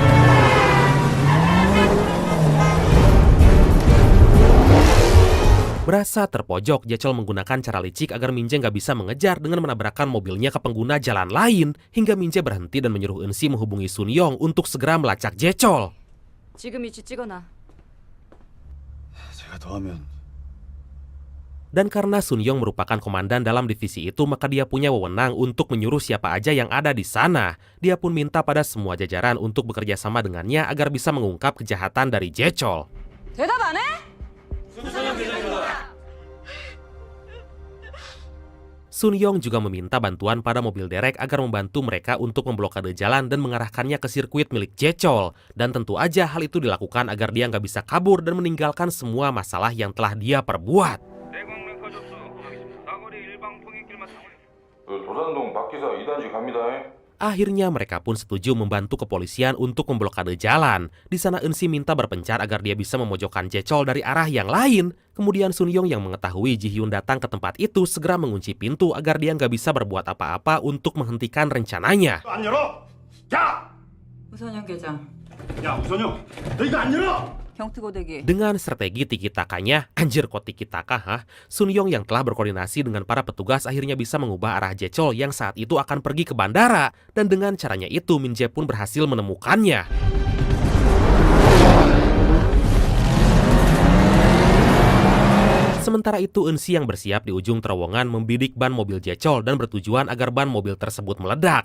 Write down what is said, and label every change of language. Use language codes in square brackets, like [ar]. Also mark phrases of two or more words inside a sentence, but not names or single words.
[id] Berasa terpojok, Jae-chol menggunakan cara licik agar Min Jae nggak bisa mengejar dengan menabrakkan mobilnya ke pengguna jalan lain. Hingga Min Jae berhenti dan menyuruh Eun-si menghubungi Sun Young untuk segera melacak Jae-chol. [ko] 지금 위치 찍어놔. 제가 더하면 [id] Dan karena Sun Young merupakan komandan dalam divisi itu, maka dia punya wewenang untuk menyuruh siapa aja yang ada di sana. Dia pun minta pada semua jajaran untuk bekerja sama dengannya agar bisa mengungkap kejahatan dari Jae-chol. [ko] 대답 안 해? [id] Sun Young juga meminta bantuan pada mobil derek agar membantu mereka untuk memblokade jalan dan mengarahkannya ke sirkuit milik Jae-chol. Dan tentu aja hal itu dilakukan agar dia nggak bisa kabur dan meninggalkan semua masalah yang telah dia perbuat. [ko] 도산동 박기사 2단지 갑니다. [id] Akhirnya mereka pun setuju membantu kepolisian untuk memblokade jalan. Di sana Eun-si minta berpencar agar dia bisa memojokkan Jae-chol dari arah yang lain. Kemudian Sun Young yang mengetahui Ji-hyun datang ke tempat itu segera mengunci pintu agar dia nggak bisa berbuat apa-apa untuk menghentikan rencananya. [ko] 안 열어! 야! 우선영 계장. 야 우선영, 너 이거 안 열어! 경특고데기. [id] Dengan strategi tiki-takanya, anjir kok tiki-taka ha? Sun Young yang telah berkoordinasi dengan para petugas akhirnya bisa mengubah arah Jae-chol yang saat itu akan pergi ke bandara. Dan dengan caranya itu Min Jae pun berhasil menemukannya. Sementara itu Eun-si yang bersiap di ujung terowongan membidik ban mobil Jae-chol dan bertujuan agar ban mobil tersebut meledak.